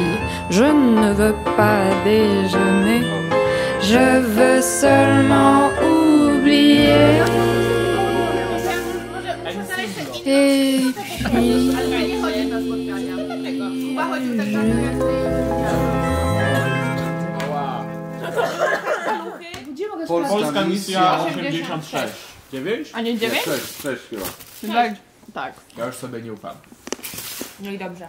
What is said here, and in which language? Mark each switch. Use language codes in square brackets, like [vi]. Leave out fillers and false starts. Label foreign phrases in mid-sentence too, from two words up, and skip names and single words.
[fr] Je ne veux pas déjeuner, je veux seulement oublier. Et puis... [pl] Polska misja 86. 9? A nie 9? 6 chyba. Tak. Ja już sobie nie ufam. No i dobrze.